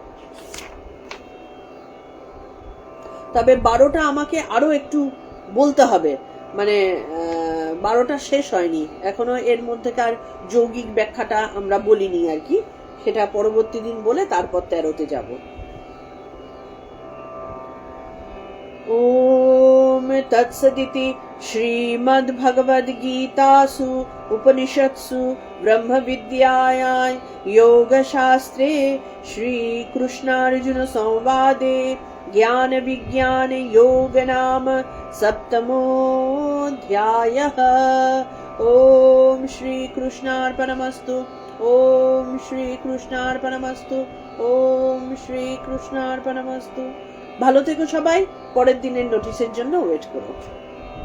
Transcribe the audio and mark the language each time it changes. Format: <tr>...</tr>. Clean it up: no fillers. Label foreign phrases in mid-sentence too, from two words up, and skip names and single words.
<bn>তবে 12টা আমাকে আরো একটু বলতে হবে, মানে 12টা শেষ হয়নি এখনো, এর মধ্যেকার যৌগিক ব্যাখ্যাটা আমরা বলিনি আর কি, সেটা পরবর্তী দিন বলে তারপর 13তে যাব।</bn> <sa>ওম তৎসদিতি শ্রীমদ্ভগবদ্গীতাসু উপনিষৎসু ব্রহ্মবিদ্যায়াং योगशास्त्रे श्रीकृष्णार्जुन संवादे ज्ञान विज्ञान योग नाम सप्तमोऽध्यायः। ओम श्री कृष्णार्पणमस्तु। ओम श्री कृष्णार्पणमस्तु। ओम श्री कृष्णार्पणमस्तु।</sa> <bn>ভালো থেকো সবাই, পরের দিনের নোটিশের জন্য ওয়েট করো।</bn>